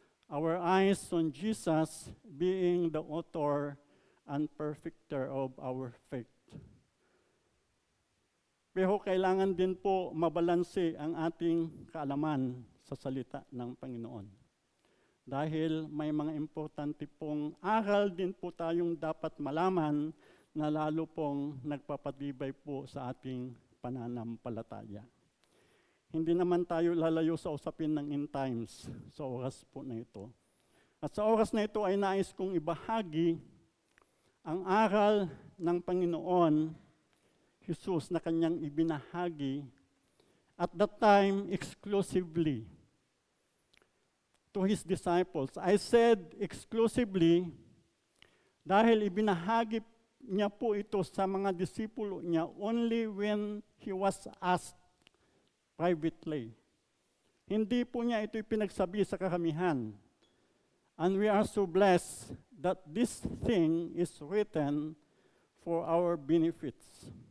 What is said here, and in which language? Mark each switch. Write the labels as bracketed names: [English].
[English] our eyes on Jesus being the author and perfecter of our faith. [Filipino] Pero kailangan din po mabalanse ang ating kaalaman sa salita ng Panginoon. Dahil may mga importante pong aral din po tayong dapat malaman na lalo pong nagpapatibay po sa ating pananampalataya. Hindi naman tayo lalayo sa usapin ng end times sa oras po na ito. At sa oras na ito ay nais kong ibahagi ang aral ng Panginoon Jesus na kanyang ibinahagi [English] at that time exclusively to His disciples. I said exclusively [Filipino] dahil ibinahagi niya po ito sa mga disipulo niya [English] only when He was asked privately. [Filipino] Hindi po niya ito pinagsabi sa karamihan. [English] And we are so blessed that this thing is written for our benefits.